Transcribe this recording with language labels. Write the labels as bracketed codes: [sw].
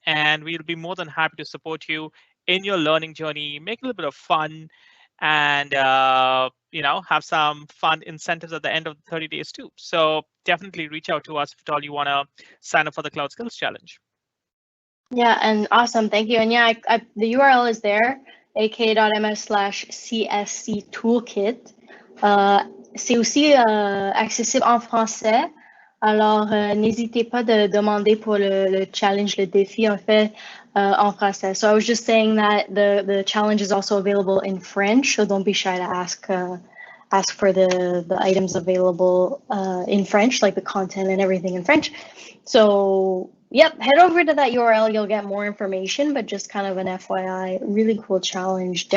[en] And we'll be more than happy to support you in your learning journey, make a little bit of fun, and have some fun incentives at the end of the 30 days too. So definitely reach out to us if at all you want to sign up for the Cloud Skills Challenge. Yeah, and awesome. Thank you. And yeah, the URL is there, aka.ms/CSC Toolkit. [fr] C'est aussi accessible en français. Alors, n'hésitez pas de demander pour le challenge, le défi, en fait, en français. [en] So I was just saying that the challenge is also available in French, so don't be shy to ask for the items available in French, like the content and everything in French. So, yep, head over to that URL. You'll get more information, but just kind of an FYI, really cool challenge.